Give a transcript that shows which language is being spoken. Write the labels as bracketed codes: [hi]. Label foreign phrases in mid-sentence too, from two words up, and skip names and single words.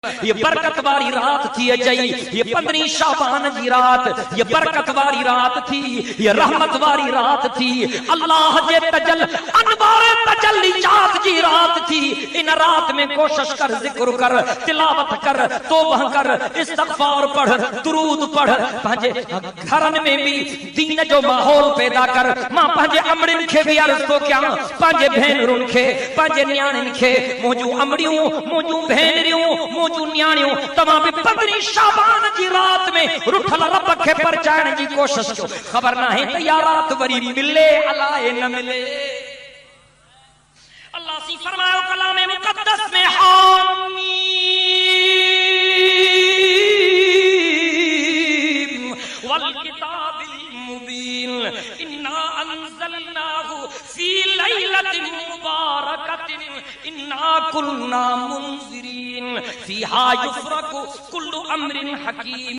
[sd] ये बरकत वाली रात थी अजई, ये 15 शाबान जी रात, ये बरकत वाली रात थी, ये रहमत वाली रात थी, अल्लाह जे तजल अनवार तजल्लियात जी रात थी। इन रात में कोशिश कर, जिक्र कर, तिलावत कर, तौबा कर, इस्तगफार पढ़, दुरूद पढ़, पंहिंजे घरन में भी दीन जो माहौल पैदा कर। मां पंहिंजे अमड़िन खे भी अर्ज़ थो कयां, पंहिंजे भेनरुनि खे, पंहिंजे न्याणियुनि खे, मुंहिंजूं अमड़ियूं, मुंहिंजूं भेनरियूं, न्याणियों तमाम भी 15 शाबान जी रात में रुठल रब खे परचाइण जी कोशिश कयो। खबर ना है त या रात वरी मिले अलाए न मिले। अल्लाह सी फरमायो कलाम मुकद्दस में, [ar] حم والكتاب المبين إنا أنزلناه في ليلة مباركة إنا كنا منذرين فيها يفرق كل أمر حكيم.